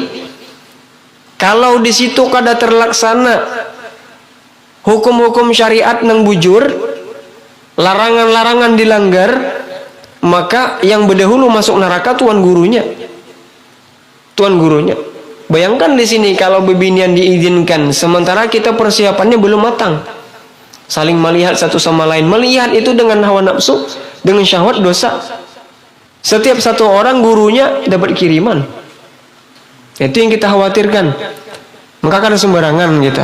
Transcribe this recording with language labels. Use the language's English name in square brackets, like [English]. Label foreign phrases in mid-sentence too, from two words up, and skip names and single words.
[Indonesian] Kalau di situ kada terlaksana hukum-hukum syariat [Banjar] nang bujur, [Indonesian] larangan-larangan dilanggar, maka yang berdahulu masuk neraka tuan gurunya. Bayangkan di sini kalau bebinian diizinkan, sementara kita persiapannya belum matang, saling melihat satu sama lain. Melihat itu dengan hawa nafsu, dengan syahwat, dosa. Setiap satu orang gurunya dapat kiriman. Itu yang kita khawatirkan. Maka kada sembarangan kita.